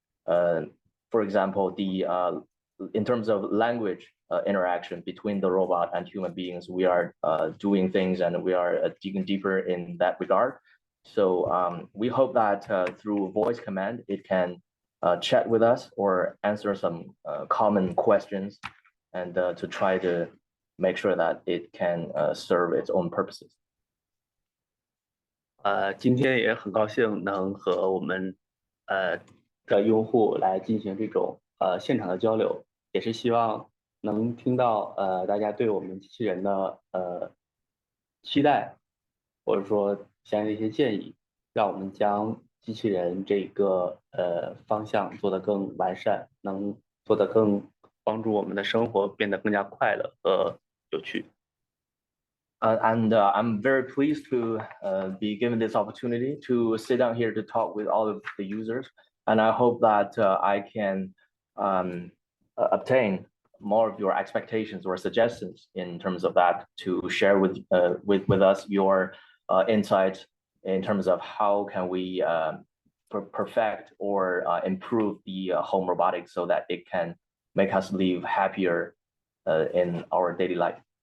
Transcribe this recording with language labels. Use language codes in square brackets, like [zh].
[en] For example, in terms of language interaction between the robot and human beings, we are doing things and we are digging deeper in that regard. So we hope that through voice command, it can chat with us or answer some common questions, and to try to make sure that it can serve its own purposes. [zh] 今天也很高兴能和我们的用户来进行这种现场的交流，也是希望能听到大家对我们机器人的期待，或者说相应的一些建议，让我们将机器人这个方向做得更完善，能做得更帮助我们的生活变得更加快乐和有趣。 [en] And I'm very pleased to be given this opportunity to sit down here to talk with all of the users. And I hope that I can obtain more of your expectations or suggestions in terms of that to share with us your insights in terms of how can we perfect or improve the home robotics so that it can make us live happier in our daily life.